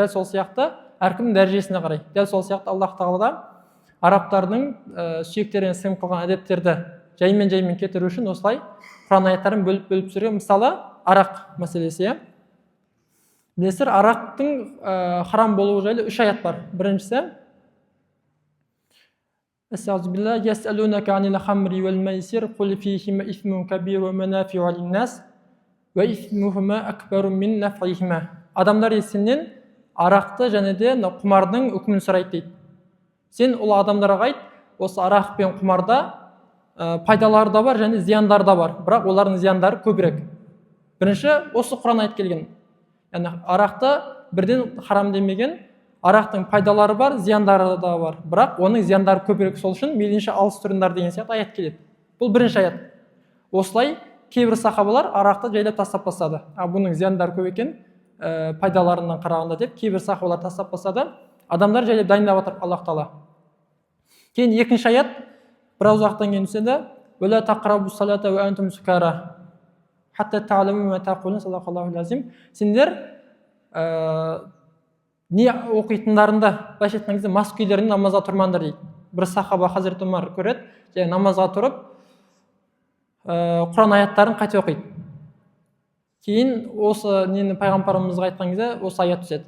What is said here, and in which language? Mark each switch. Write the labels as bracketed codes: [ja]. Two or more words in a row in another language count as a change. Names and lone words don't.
[kk] Дәл сол сияқты әркімнің дәрежесіне қарай. Дәл сол сияқты Аллах тағала арабтардың сүйектеріне сіңіп қалған әдеттерді жаймен кетіру үшін осылай Құран аяттарын бөліп түсірген. Мысалы, арақ мәселесі. Білесіздер, арақтың харам болуы жайлы 3 аят бар. Біріншісі, [ar] يسألونك عن الخمر والميسر قل فيهما إثم كبير ومنافع للناس وإثمهما أكبر من نفعهما. [kk] Адамдар сенен арақты және де құмардың үкімін сұрайды дейді. Сен ол адамдарға айт, осы арақ пен құмарда пайдалары да бар және зияндары да бар, бірақ олардың зияндары көбірек. Бірінші, осы Құран айтып келген. Яғни арақты бірден харам демеген, арақтың пайдалары бар, зияндары да бар, бірақ оның зияндары көбірек, сол үшін мейлінше алыстырыңдар деген сияқты аят келеді. Бұл бірінші аят. Осылай кейбір сахабалар арақты жайлап тастап тастады. Бұның зияндары көп екен, пайдаларынан қарағанда деп кейбір сахабалар тастап тастады. Адамдар жайлап дайындап жатыр Аллах Тағала. Кейін екінші аят біраз уақыттан кейін түседі. [ar] وَلَا تَقْرَبُوا الصَّلَاةَ وَأَنْتُمْ سُكَارَى حَتَّى تَعْلَمُوا مَا تَقُولُونَ صَدَقَ лазим. [kk] Сендер не оқитындарында, былайша айтқан кезде мас күйлерінде намазға тұрмаңдар дейді. Бір сахаба Хазірет Омар көреді, және намазға тұрып Құран аяттарын қайта оқиды. Кейін осы нені пайғамбарымызға айтқан кезде осы аят түседі.